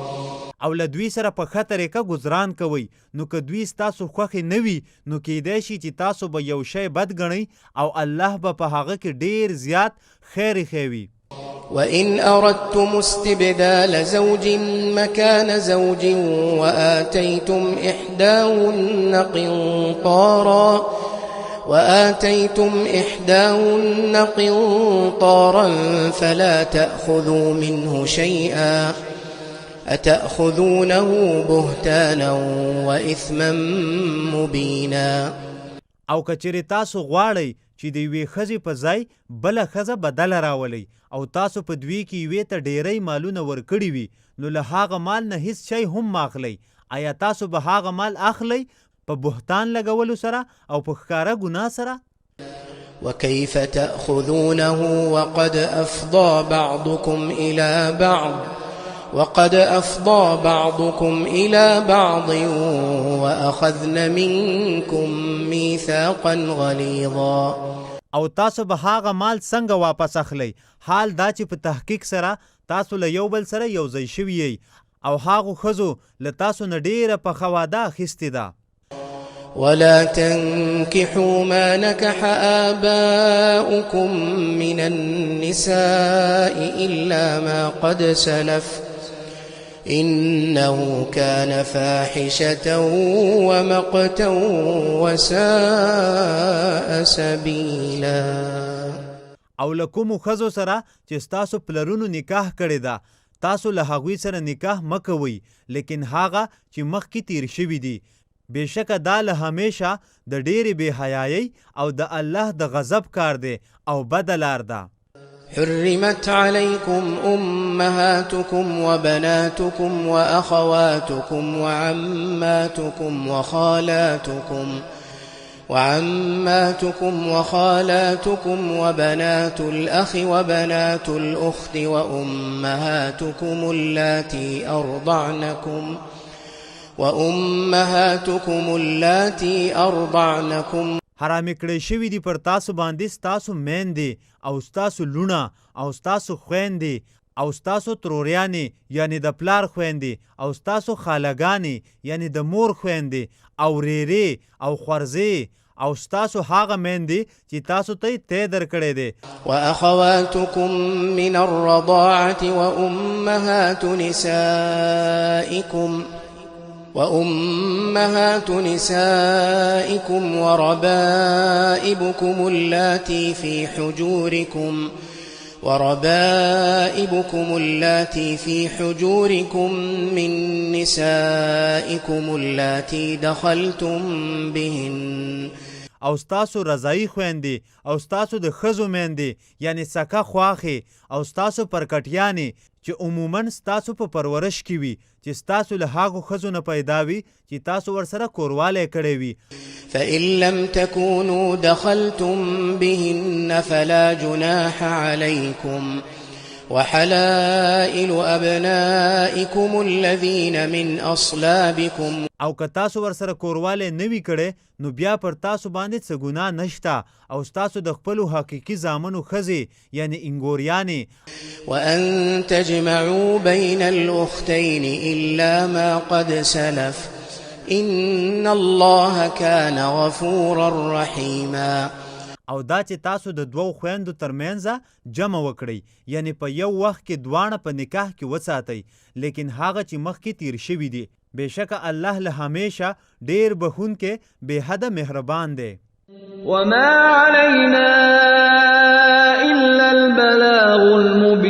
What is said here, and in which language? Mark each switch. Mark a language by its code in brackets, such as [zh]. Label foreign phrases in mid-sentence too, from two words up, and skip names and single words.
[ps] او له دوی سره په ښه طریقه ګذران کوئ، نو که دوی ستاسو خوښې نه وي نو کیدای شي چې تاسو به یو شی بد ګڼئ او الله به په هغه کې ډیر زیات خیر ایښی. [ar] وإن أردتم استبدال زوج مكان زوج وآتيتم إحداهن قنطارا فلا تأخذوا منه شيئا أتأخذونه بهتانا وإثما مبينا. [ps] او کچری تاسو غواړئ چې د یوې ښځې په ځای بله ښځه بدله راولئ او تاسو په دوی کې یوې ته ډیری مالونه ورکړي وي نو له هغه مال نه هیڅ شی هم مه اخلئ. آیا تاسو به هغه مال اخلئ په بهتان لګولو سره او په ښکاره ګناه سره؟ [ar] وكيف تأخذونه وقد أفضى بعضكم إلى بعض وأخذن منكم ميثاقا غليظا. [ps] او تاسو به هغه مال څنګه واپس اخلئ حال دا چې په تحقیق سره تاسو له یو بل سره یو ځای شوي یئ او هغو ښځو له تاسو نه ډیره پخه واده اخیستې ده. [ar] ولا تنكحوا ما نكح آباؤكم من النساء إلا ما قد سلف إنه كان فاحشة ومقتا وساء سبيلا. [ps] او له کومو ښځو سره چې ستاسو پلرونو نکاح کړې ده تاسو له هغوی سره نکاح مه کوئ لیکن هغه چې مخکې تیر شوي دي، بېشکه دا له همیشه د ډېرې بېحیایۍ او د الله د غضب کار دی او بده لار ده. [ar] حرمت عليكم أمهاتكم وبناتكم وأخواتكم وعماتكم وخالاتكم وبنات الأخ وبنات الأخت وأمهاتكم اللاتي أرضعنكم. [ps] حرامې کړی شوي دي پر تاسو باندې ستاسو میندې او ستاسو لونه او ستاسو خویندې او ستاسو تروریانې یعنی د پلار خویندې او ستاسو خالګانې یعنی د مور خویندې او ریرې او خورزې او ستاسو هغه میندې چې تاسو ته یې تی درکړی دی. [ar] وأخواتكم من الرضاعة وأمهات نسائكم وربائبكم اللاتي في حجوركم من نسائكم اللاتي دخلتم بهن. [ps] او ستاسو رضایي خویندې او ستاسو د ښځو میندې یعنی سکه خواښې او ستاسو پرکټیانې چې عموما ستاسو په پرورش کې وي چې ستاسو له هغو ښځو نه پیدا وي چې تاسو ورسره کوروالی کړی وي. [ar] فإن لم تكونوا دخلتم بهن فلا جناح عليكم وحلائل أبنائكم الذين من أصلابكم. [ps] او که تاسو ورسره کوروالی نه وي کړی نو بیا پر تاسو باندې څه ګناه نشته او ستاسو د خپلو حقیقي زامنو ښځې یعنې انګوریانې. [ar] وأن تجمعوا بين الأختين إلا ما قد سلف إن الله كان غفورا رحيما. [ps] او دا چې تاسو د دوو خویندو ترمنځه جمع وکړئ یعنی په یو وخت کې دواړه په نکاح کې وساتئ لیکن هغه چې مخکې تیر شوي دي. بېشکه الله له همیشه ډیر بخونکې بې حده مهربان دی. [ar] وما علينا إلا البلاغ